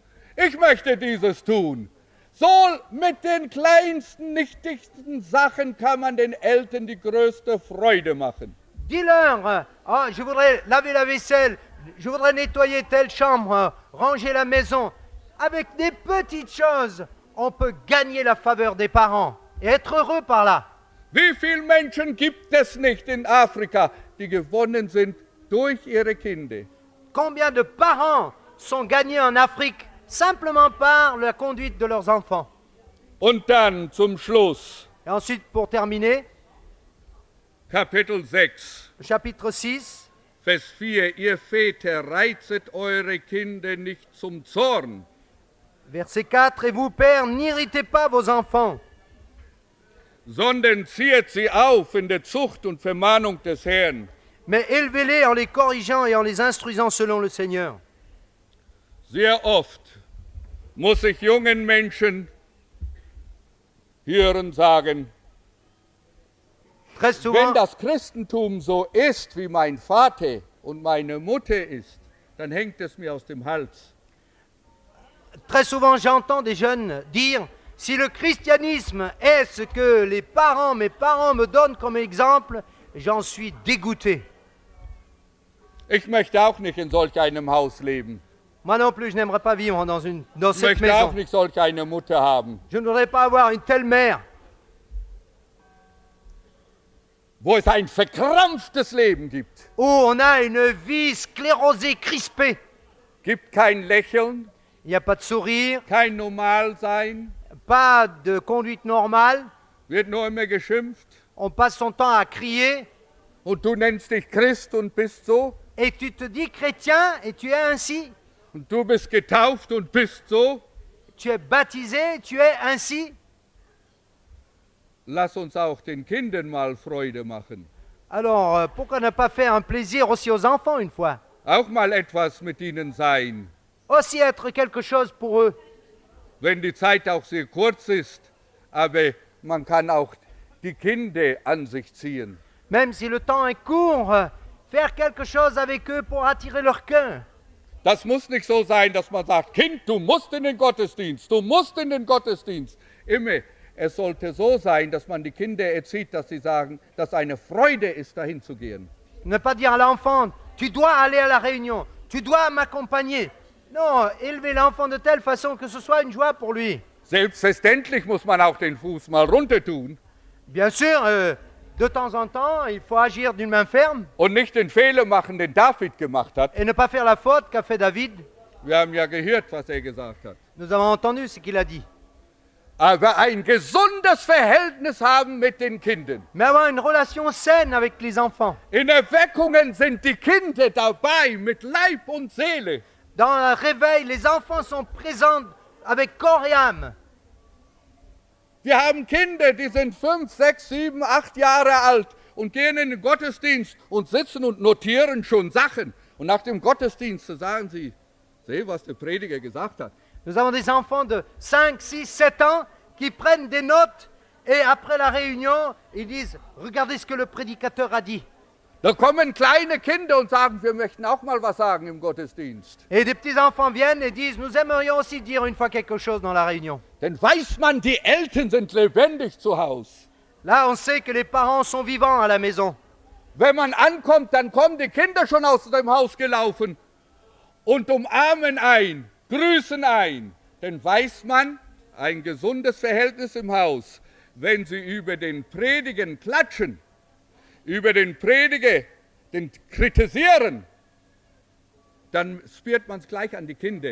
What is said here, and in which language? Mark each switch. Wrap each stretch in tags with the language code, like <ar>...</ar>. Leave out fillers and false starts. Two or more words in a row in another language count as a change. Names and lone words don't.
<de>Ich möchte dieses tun. So mit den kleinsten, nichtigsten Sachen kann man den Eltern die größte Freude machen.</de> <fr>Dis-leur, je voudrais laver la vaisselle, je voudrais nettoyer telle chambre, ranger la maison. Avec des petites choses, on peut gagner la faveur des parents et être heureux par là.</fr> <de>Wie viele Menschen gibt es nicht in Afrika, die gewonnen sind durch ihre Kinder?</de> <fr>Combien de parents sont gagnés en Afrique simplement par la conduite de leurs enfants?</fr> <de>Und dann zum Schluss,</de> <fr>Et ensuite, pour terminer,</fr> <de>Kapitel 6,</de> <fr>chapitre 6,</fr> <de>Vers 4. Ihr Väter, reizet eure Kinder nicht zum Zorn,</de> <fr>verset 4. Et vous, pères, n'irritez pas vos enfants,</fr> <de>sondern ziehet sie auf in der Zucht und Vermahnung des Herrn.</de> <fr>mais élevez-les en les corrigeant et en les instruisant selon le Seigneur.</fr> <de>Sehr oft muss ich jungen Menschen hören sagen,</de> <fr>Très</fr> <de>wenn</de> <fr>souvent,</fr> <de>das Christentum so ist, wie mein Vater und meine Mutter ist, dann hängt es mir aus dem Hals.</de> <fr>très souvent, j'entends des jeunes dire, si le christianisme est ce que mes parents me donnent comme exemple, j'en suis dégoûté.</fr> <de>Ich möchte auch nicht in solch einem Haus leben.</de> <fr>Moi non plus, je n'aimerais pas vivre dans</fr> <de>Ich</de> <fr>cette</fr> <de>möchte auch</de> <fr>maison.</fr> <de>nicht solch eine Mutter haben,</de> <fr>Je ne voudrais pas avoir une telle mère</fr> <de>wo es ein verkrampftes Leben gibt.</de> <fr>où on a une vie sclérosée, crispée.</fr> <de>Gibt kein Lächeln,</de> <fr>Il n'y a pas de sourire,</fr> <de>kein Normalsein,</de> <fr>pas de conduite normale.</fr> <de>wird nur immer geschimpft.</de> <fr>On passe son temps à crier.</fr> <de>Und du nennst dich Christ und bist so.</de> <fr>Et tu te dis chrétien et tu es ainsi.</fr> <de>Und du bist getauft und bist so.</de> <fr>Tu es baptisé et tu es ainsi.</fr> <de>Lass uns auch den Kindern mal Freude machen.</de> <fr>Alors, pourquoi ne pas faire un plaisir aussi aux enfants une fois?</fr> <de>Auch mal etwas mit ihnen sein,</de> <fr>Aussi être quelque chose pour eux.</fr> <de>wenn die Zeit auch sehr kurz ist. Aber man kann auch die Kinder an sich ziehen.</de> <fr>Même si le temps est court, faire quelque chose avec eux pour attirer leur cœur.</fr> <de>Das muss nicht so sein, dass man sagt, Kind, du musst in den Gottesdienst, du musst in den Gottesdienst. Immer. Es sollte so sein, dass man die Kinder erzieht, dass sie sagen, dass eine Freude ist, dahin zu gehen.</de> <fr>Ne pas dire à l'enfant, tu dois aller à la réunion, tu dois m'accompagner. Non, élever l'enfant de telle façon que ce soit une joie pour lui.</fr> <de>Selbstverständlich muss man auch den Fuß mal runter tun</de> <fr>Bien sûr, de temps en temps, il faut agir d'une main ferme</fr> <de>und nicht den Fehler machen, den David gemacht hat.</de> <fr>et ne pas faire la faute qu'a fait David.</fr> <de>Wir haben ja gehört, was er gesagt hat.</de> <fr>Nous avons entendu ce qu'il a dit.</fr> <de>Aber ein gesundes Verhältnis haben mit den Kindern.</de> <fr>Mais avoir une relation saine avec les enfants.</fr> <de>In Erweckungen sind die Kinder dabei mit Leib und Seele.</de> <fr>Dans le réveil, les enfants sont présents avec corps et âme.</fr> <de>Wir haben Kinder, die sind 5, 6, 7, 8 Jahre alt und gehen in den Gottesdienst und sitzen und notieren schon Sachen. Und nach dem Gottesdienst sagen sie, seh, was der Prediger gesagt hat.</de> <fr>Nous avons des enfants de 5, 6, 7 ans qui prennent des notes et après la réunion, ils disent « Regardez ce que le prédicateur a dit ».</fr> <de>Da kommen kleine Kinder und sagen, wir möchten auch mal was sagen im Gottesdienst.</de> <fr>Et des petits-enfants viennent et disent « Nous aimerions aussi dire une fois quelque chose dans la réunion ».</fr> <de>Denn weiß man, die Eltern sind lebendig zu Hause.</de> <fr>Là, on sait que les parents sont vivants à la maison.</fr> <de>Wenn man ankommt, dann kommen die Kinder schon aus dem Haus gelaufen und umarmen ein, grüßen ein. Denn weiß man, ein gesundes Verhältnis im Haus, wenn sie über den Prediger klatschen, über den Prediger den kritisieren, dann spürt man es gleich an die Kinder.</de>